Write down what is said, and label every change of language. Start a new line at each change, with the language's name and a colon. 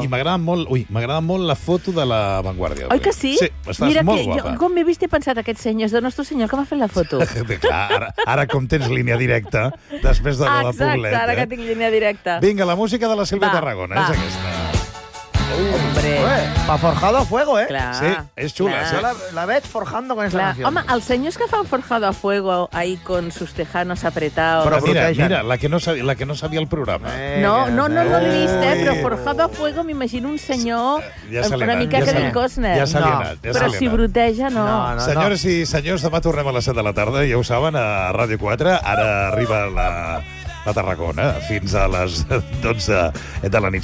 Catalan: I m'agrada molt la foto de la Vanguardia. Oi que sí? Sí, estàs mira molt que guapa. Jo, com m'he vist, he pensat, aquest senyor, és del nostre senyor, que m'ha fet la foto. Clar, ara com tens línia directa, després de la Poblet. Exacte, ara que tinc línia directa. Vinga, la música de la Sílvia Tarragona, és aquesta.
Spanish: Hombre. Pa Forjado a Fuego, ¿eh? Claro. Sí, es chula. Claro. Sí. La ves forjando con esa canción.
Catalan: Home, els senyors que fan Forjado a Fuego
Spanish: ahí con sus tejanos apretados.
Catalan: Però mira, la que no sabia el programa. No l'he vist, però Forjado a Fuego m'imagino un senyor una mica que del Costner. Ja s'ha anat. Però si bruteja, no. Senyores i senyors, demà tornem a les 7 de la tarda, ja ho saben, a Ràdio 4. Ara arriba la Tarragona, fins a les 12 de la nit.